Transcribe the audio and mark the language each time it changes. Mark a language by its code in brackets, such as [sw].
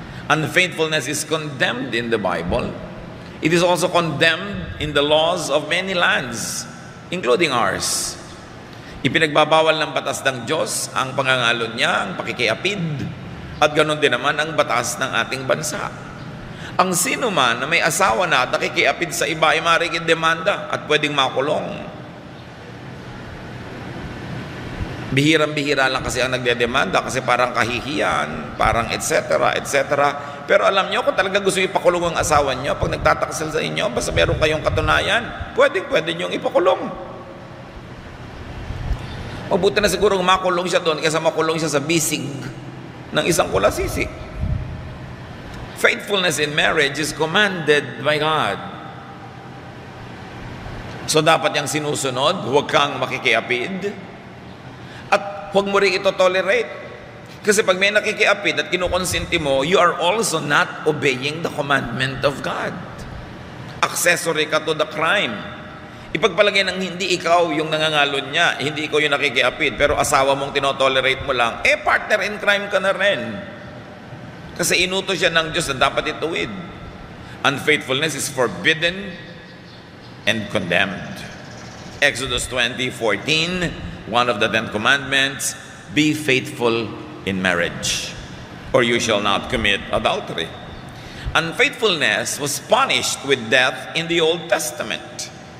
[en] Unfaithfulness is condemned in the Bible. It is also condemned in the laws of many lands, including ours. [tl] Ipinagbabawal ng batas ng Diyos ang pangangalon niya, ang pakikiapid, at ganoon din naman ang batas ng ating bansa. Ang sino man na may asawa na at nakikiapid sa iba ay maaaring demanda at pwedeng makulong. Bihirang-bihira lang kasi ang nagdedemanda kasi parang kahihiyan, parang etc. Pero alam nyo, kung talaga gusto ipakulong ang asawa nyo, pag nagtataksel sa inyo, basta meron kayong katunayan, pwede nyo ipakulong. Mabuti na siguro makulong siya doon kaysa makulong siya sa bisig ng isang kulasisi. [en] Faithfulness in marriage is commanded by God. [tl] So dapat yung sinusunod, huwag kang makikiapid at huwag mo rin ito tolerate. Kasi pag may nakikiapid at kinukonsinti mo, [en] you are also not obeying the commandment of God. Accessory ka to the crime. [tl] Ipagpalagay ng hindi ikaw yung nangangalon niya, hindi ikaw yung nakikiapid, pero asawa mong tinotolerate mo lang, [en] partner in crime [tl] ka na rin. Kasi inuto siya ng Diyos na dapat ituwid. [en] Unfaithfulness is forbidden and condemned. Exodus 20:14, one of the 10 commandments, be faithful in marriage, or you shall not commit adultery. Unfaithfulness was punished with death in the Old Testament.